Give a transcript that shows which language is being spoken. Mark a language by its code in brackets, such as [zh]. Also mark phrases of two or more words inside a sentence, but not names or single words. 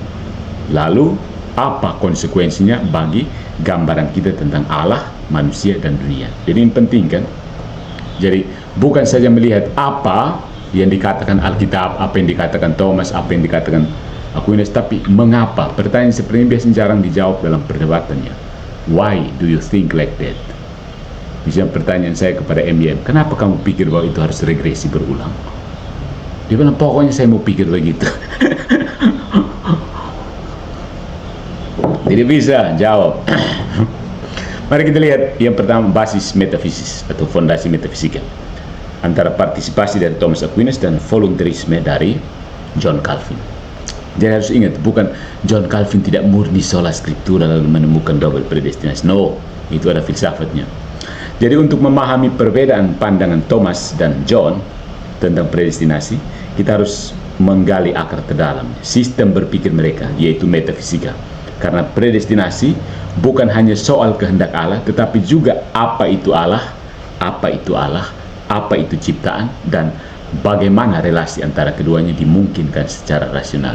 [id] Lalu apa konsekuensinya bagi gambaran kita tentang Allah, manusia, dan dunia. Jadi ini penting kan? Jadi bukan saja melihat apa yang dikatakan Alkitab, apa yang dikatakan Thomas, apa yang dikatakan Aquinas, tapi mengapa? Pertanyaan seperti ini biasanya jarang dijawab dalam perdebatannya. [en] Why do you think like that? [id] Misalnya pertanyaan saya kepada MYM, kenapa kamu pikir bahwa itu harus regresi berulang? Dia bilang, pokoknya saya mau pikir begitu. Tidak bisa jawab. Mari kita lihat yang pertama, basis metafisis atau fondasi metafisika, antara partisipasi dari Thomas Aquinas dan voluntarisme dari John Calvin. Jadi harus ingat, bukan John Calvin tidak murni [la] sola scriptura [id] lalu menemukan double predestinasi. No, itu ada filsafatnya. Jadi untuk memahami perbedaan pandangan Thomas dan John tentang predestinasi, kita harus menggali akar terdalam sistem berpikir mereka, yaitu metafisika. Karena predestinasi bukan hanya soal kehendak Allah, tetapi juga apa itu Allah, apa itu ciptaan, dan bagaimana relasi antara keduanya dimungkinkan secara rasional.